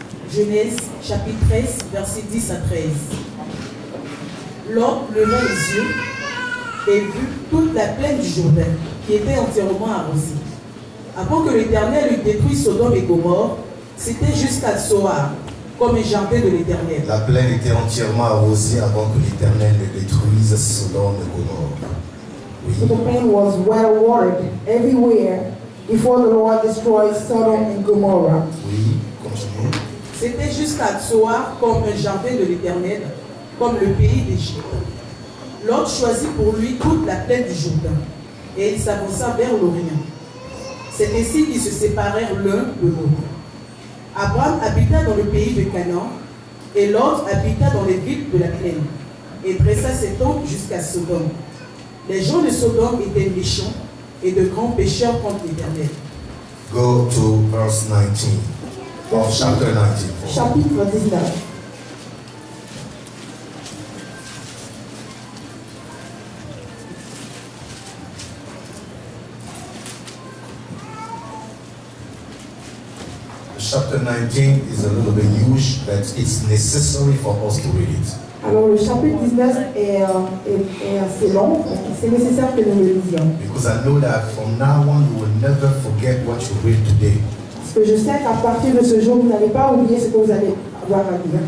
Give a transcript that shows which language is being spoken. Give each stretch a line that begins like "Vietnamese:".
French: Genèse, chapitre 13, versets 10 à 13. Lot leva les yeux et vit toute la plaine du Jourdain, qui était entièrement arrosée. Avant que l'Éternel eût détruit Sodome et Gomorrhe, c'était jusqu'à Tsoar, comme un jardin de l'Éternel. La plaine était entièrement arrosée avant que l'Éternel ne détruise Sodome et Gomorrhe.
English: so the plain was well watered everywhere before the Lord destroyed Sodom and Gomorrah.
French: Oui, continue. C'était jusqu'à Tsoar comme un jardin de l'Éternel, comme le pays d'Égypte. Lot choisit pour lui toute la plaine du Jourdain, et il s'avança vers l'Orient. C'est ainsi qu'ils se séparèrent l'un de l'autre. Abraham habita dans le pays de Canaan, et Lot habita dans les villes de la plaine, et dressa ses tentes jusqu'à Sodome. Les gens de Sodome étaient méchants et de grands pécheurs contre l'Éternel.
English: Go to verse 19. Of chapter 19.
French: Chapitre 19.
English: Chapter 19 is a little bit huge, but it's necessary for us to read it.
French: Alors le chapitre 19 est assez long, donc c'est nécessaire que nous le lisions.
English: Because I know that from now on you will never forget what you read today.
French: Parce que je sais qu'à partir de ce jour, vous n'allez pas oublier ce que vous allez avoir à lire.